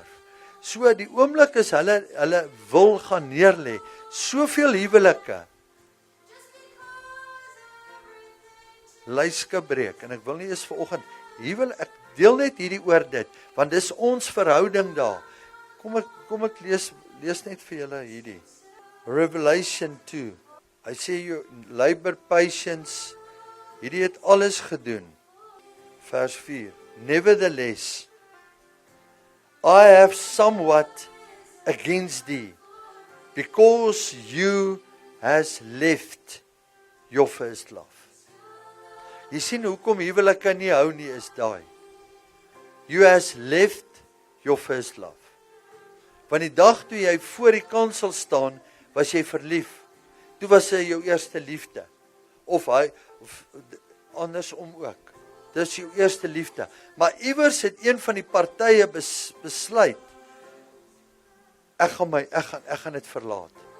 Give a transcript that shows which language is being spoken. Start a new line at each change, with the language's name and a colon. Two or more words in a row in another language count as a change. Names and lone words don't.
Afrikaans: So die oomblik is hulle wil gaan neerlê, soveel huwelike, lyske breek, en ek wil nie eens vanoggend, ek deel net hierdie oor dit, want dis ons verhouding daar. Kom ek lees net vir julle hierdie. Revelation 2, hy sê,
English: you labor patience,
Afrikaans: hierdie het alles gedoen. Vers 4,
English: nevertheless, I have somewhat against thee, because you has left your first love.
Afrikaans: Jy sien hoekom huwelike nie hou nie, is daai.
English: You has left your first love.
Afrikaans: Want die dag toe jy voor die kansel staan, was jy verlief. Toe was hy jou eerste liefde. Of andersom ook. Dis jou eerste liefde. Maar iewers het een van die partye besluit, ek gaan dit verlaat.